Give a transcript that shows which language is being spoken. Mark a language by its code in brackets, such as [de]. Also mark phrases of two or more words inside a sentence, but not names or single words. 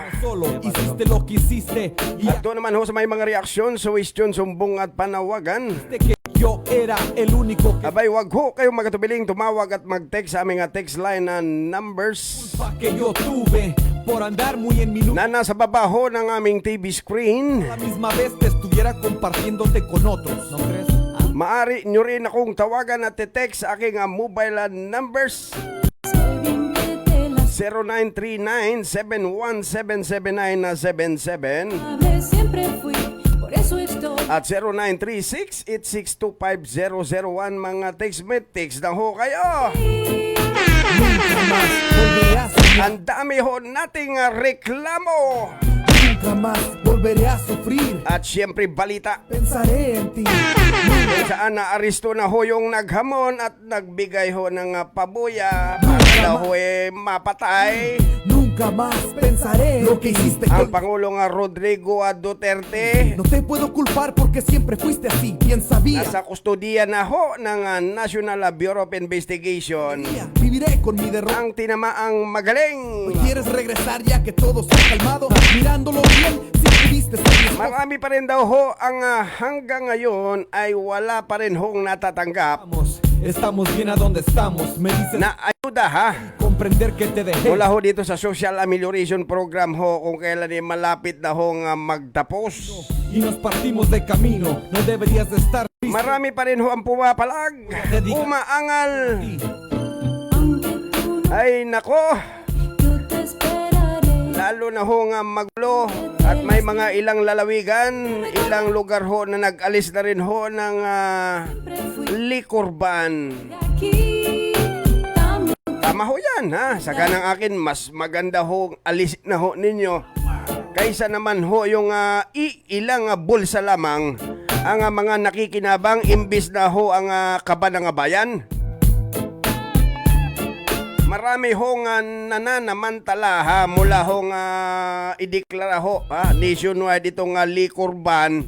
[tl] At doon naman ho sa may mga reaksyon, suwestyon, sumbong at panawagan, abay wag ho kayong magatubiling tumawag at mag-text sa aming [en] text line [tl] na numbers na nasa baba ho ng aming [en] TV screen. [tl] Maari nyo rin akong tawagan at text sa aking [en] mobile numbers [tl] 0939-7177977 [es] Siempre fui, por eso estoy. [tl] at 0936-8625001. Mga text na ho kayo. [es] Nunca más volveré a soñar, [tl] Ang dami ho nating reklamo [es] nunca más volveré a sufrir. [tl] at siyempre balita [es] Pensaré en ti. [tl] kung saan naaresto na ho yung naghamon at nagbigay ho ng pabuya para daw ho mapatay [es] Nunca más pensaré lo que hiciste [tl] ang [es] con... [tl] Pangulong Rodrigo Duterte. [es] No te puedo culpar porque siempre fuiste así, bien sabía. [tl] Nasa kustodiya na ho ng National Bureau of Investigation [es] Viviré con mi derrota. [tl] ang tinamaang magaling. [es] Hoy quieres regresar ya que todo se ha calmado. Mirándolo bien, si pudiste ser mi esposa. [tl] Marami pa rin daw ho ang hanggang ngayon ay wala pa rin hong natatanggap [es] Estamos bien a donde estamos. Me dices [tl] na ayuda ha. [es] comprender que te dejé. [tl] Mula ho dito sa Social Amelioration Program ho kung kailan malapit na ho magtapos. [es] Y nos partimos de camino. No deberías de estar triste. [tl] Marami pa rin ho ang pumapalag, umaangal. [es] Aunque tú no, [tl] Ay nako, [es] yo te esperaré. [tl] lalo na ho magulo at may mga ilang lalawigan, ilang lugar ho na nag-alis na rin ho ng [en] liquor ban. [es] Aquí, también. [tl] Tama ho yan ha. Sa ganang akin, mas maganda ho alis na ho ninyo kaysa naman ho yung ilang bulsa lamang ang mga nakikinabang imbis na ho ang kaba ng bayan. Marami hong nananamantala ha mula hong ideklara ho nationwide itong [en] liquor ban.